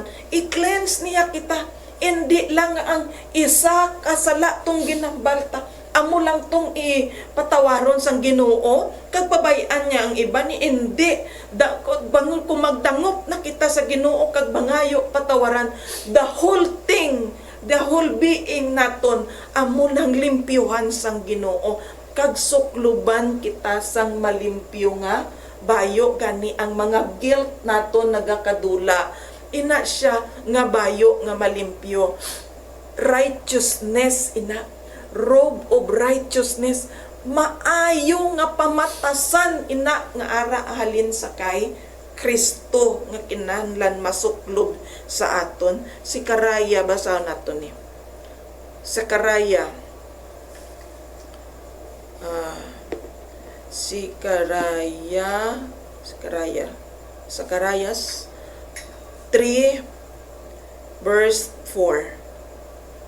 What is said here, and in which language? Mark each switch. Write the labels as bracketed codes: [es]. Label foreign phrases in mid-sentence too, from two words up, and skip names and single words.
[hil] I-cleanse niya kita. Hindi lang ang isa kasala tong ginambalta. Amo lang tong ipatawaron sang Ginoo kag pabayaan niya ang iba ni hindi bangon ko magdangop na kita sa Ginoo kag bangayo patawaran [en] the whole thing, the whole being [hil] naton amo lang limpyuhan sang Ginoo kag sukluban kita sang malimpyo nga bayo gani ang mga guilt naton nagakadula ina siya nga bayo nga malimpyo. Righteousness ina, [en] robe of righteousness, [hil] maayo nga pamatasan ina nga ara halin sa kay Kristo nga kinahanglan masuklob sa aton. Si Karaya basa nato ni. Sakaraya Sakarayas 3 verse 4.